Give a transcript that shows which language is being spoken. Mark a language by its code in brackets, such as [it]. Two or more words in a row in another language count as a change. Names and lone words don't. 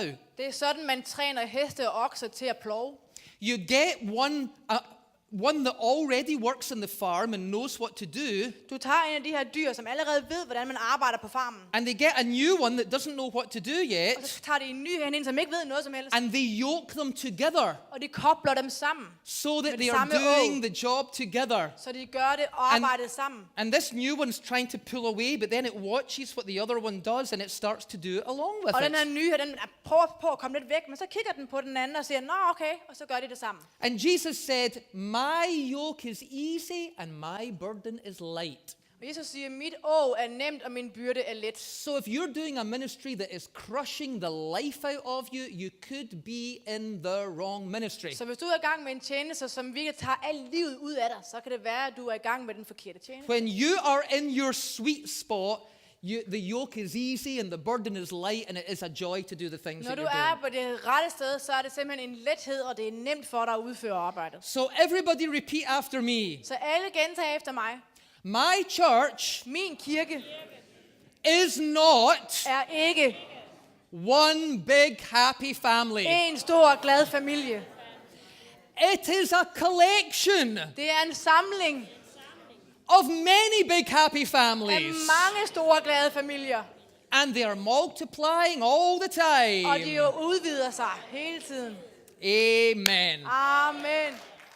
[da] Det er sådan, man træner heste og okser til at plove. [en] You get one that already works in the farm and knows what to do, [da] Du tager en af de her dyr, som allerede ved, hvordan man arbejder på farmen. [en] and they get a new one that doesn't know what to do [da] Og [en] yet, [da] så tager de en ny hen, som ikke ved noget som helst. [en] and they yoke them together [da] Og de kobler dem sammen, [en] so that [da] Med [en] they are [da] samme [en] doing the job together. [da] så de gør det og arbejder sammen. [en] And this new one's trying to pull away, but then it watches what the other one does, and it starts to do it along with [da] Og den her [en] it. [da] nye, den prøver på at komme lidt væk, men så kigger den på den anden og siger, nå okay, og så gør de det sammen. [en] And Jesus said, my yoke is easy and my burden is light. [da] Og Jesus siger, mit er nemt, og min byrde er let. [en] So if you're doing a ministry that is crushing the life out of you, you could be in the wrong ministry. [da] Så hvis du er i gang med en tjeneste, som virkelig tager alt livet ud af dig, så kan det være, at du er i gang med den forkerte tjeneste. [en] When you are in your sweet spot, the yoke is easy and the burden is light, and it is a joy to do the things [da] Når [en] that [da] du [en] you're [da] er [en] doing. [da] på det rette sted, så er det simpelthen en lethed, og det er nemt for dig at udføre arbejdet. [en] So everybody repeat after me. [da] Så alle gentager efter mig. [en] My church [da] Min kirke [en] is not [da] er ikke [en] one big happy family. [da] en stor glad familie. [en] It is a collection [da] Det er en samling [en] of many big happy [da] af [en] families. [da] mange store glade familier. [en] And they are multiplying all the [da] Og [en] time. [da] de jo udvider sig hele tiden. [en] Amen. [da] Amen.